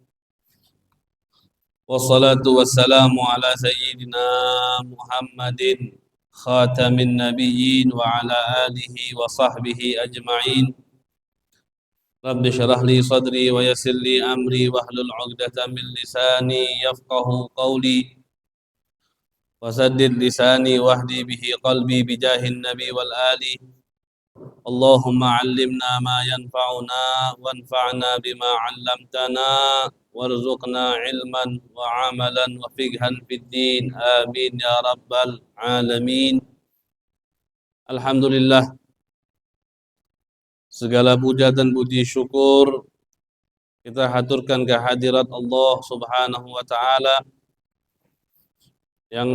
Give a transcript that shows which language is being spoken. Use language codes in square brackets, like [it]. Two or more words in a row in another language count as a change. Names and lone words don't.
[ar] والصلاة والسلام على سيدنا محمد خاتم النبيين وعلى آله وصحبه أجمعين. رب اشرح لي صدري ويسر لي أمري واحلل عقدة من لساني يفقهوا قولي. وسدد لساني واهد به قلبي بجاه النبي والآل. اللهم علمنا ما ينفعنا وانفعنا بما علمتنا وارزقنا علما وعملا وفقها في الدين. آمين يا رب العالمين. Alhamdulillah, [id] segala puja dan puji syukur kita haturkan kehadirat [ar] الله سبحانه وتعالى, [id] yang